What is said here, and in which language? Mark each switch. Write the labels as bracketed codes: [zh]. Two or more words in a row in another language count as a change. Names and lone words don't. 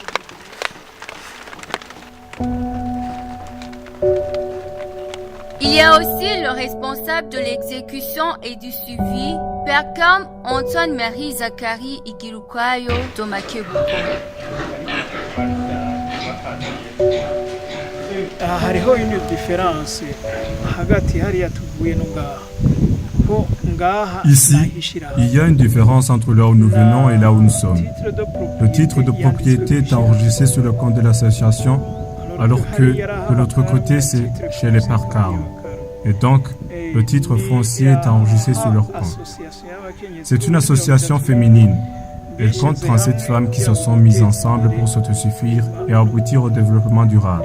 [fr] Il y a aussi le responsable de l'exécution et du suivi, Père Cam Antoine-Marie Zakari Igirukwayo de Makebuko. [rn] Hariho [fr] une différence [rn] hagati hariya tuvuye no ngaha. [fr] Ici, il y a une différence entre là où nous venons et là où nous sommes. Le titre de propriété est enregistré sur le compte de l'association, alors que de l'autre côté, c'est chez les Parcarmes. Et donc, le titre foncier est enregistré sur leur compte. C'est une association féminine. Elle compte 37 femmes qui se sont mises ensemble pour s'autosuffire et aboutir au développement durable.